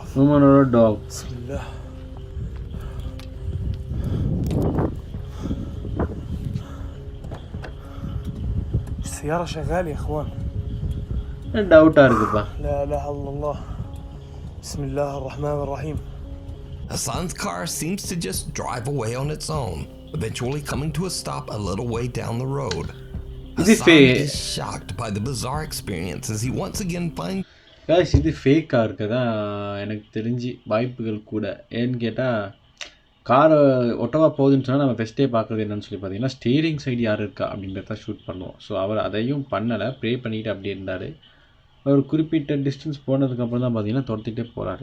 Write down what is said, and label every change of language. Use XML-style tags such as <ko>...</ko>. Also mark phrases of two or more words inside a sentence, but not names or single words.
<en>Woman or a dog?</en> <ar>بسم الله. السيارة شغالة يا اخوان.</ar> <ta>டவுட்டாக இருக்குப்பா.</ta> <ar>لا اله الا الله. بسم الله الرحمن الرحيم.</ar> <en>Hassan's car seems to just drive away on its own, eventually coming to a stop a little way down the road. Hassan is shocked by the bizarre experience as he once again finds. guys,</en> <ta>இது ஃபேக்காக இருக்கதா எனக்கு தெரிஞ்சு வாய்ப்புகள் கூட. ஏன்னு கேட்டால் காரை ஒட்டவா போகுதுன்னு சொன்னால் நம்ம ஃபஸ்ட்டே பார்க்குறது என்னன்னு சொல்லி பார்த்தீங்கன்னா</ta> <en>steering side</en> <ta>யார் இருக்கா அப்படின்றத ஷூட் பண்ணுவோம். ஸோ அவர் அதையும் பண்ணலை, ப்ரே பண்ணிக்கிட்டு அப்படி இருந்தார். அவர் குறிப்பிட்ட டிஸ்டன்ஸ் போனதுக்கப்புறம் தான் பார்த்தீங்கன்னா துரத்திட்டே போகிறாரு.</ta>